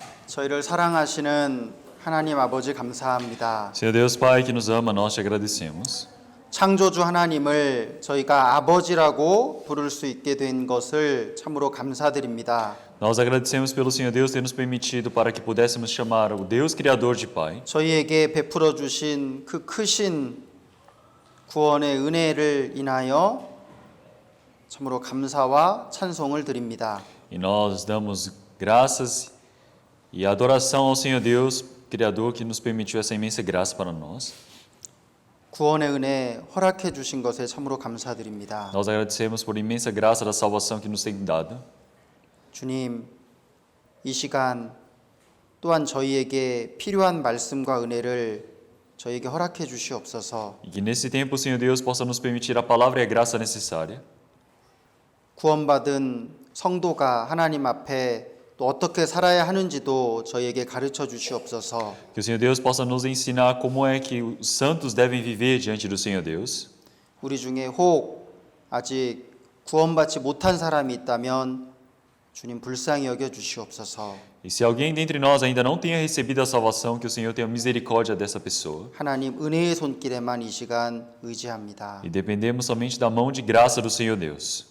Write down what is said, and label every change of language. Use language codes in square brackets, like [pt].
[ko] 저희를 사랑하시는 하나님 아버지 감사합니다. [pt] Senhor Deus Pai que nos ama, nós te agradecemos. [ko] 창조주 하나님을 저희가 아버지라고 부를 수 있게 된 것을 참으로 감사드립니다. [pt] Nós agradecemos pelo Senhor Deus ter nos permitido para que pudéssemos chamar o Deus Criador de Pai. [ko] 저희에게 베풀어 주신 그 크신 구원의 은혜를 인하여 참으로 감사와 찬송을 드립니다. [pt] E nós damos graças e adoração ao Senhor Deus Criador que nos permitiu essa imensa graça para nós. [ko] 구원의 은혜 허락해 주신 것에 참으로 감사드립니다. [pt] Nós agradecemos por imensa graça da salvação que nos tem dado. [ko] 주님, 이 시간 또한 저희에게 필요한 말씀과 은혜를 저희에게 허락해 주시옵소서. [pt] E que nesse tempo o Senhor Deus possa nos permitir a palavra e a graça necessária. [ko] 구원받은 성도가 하나님 앞에 또 어떻게 살아야 하는지도 저희에게 가르쳐 주시옵소서. [pt] Que o Senhor Deus possa nos ensinar como é que os santos devem viver diante do Senhor Deus. [ko] 우리 중에 혹 아직 구원받지 못한 사람이 있다면 주님 불쌍히 여겨 주시옵소서. [pt] E se alguém dentre nós ainda não tenha recebido a salvação, que o Senhor tenha misericórdia dessa pessoa. [ko] 하나님 은혜의 손길에만 이 시간 의지합니다. [pt] E dependemos somente da mão de graça do Senhor Deus.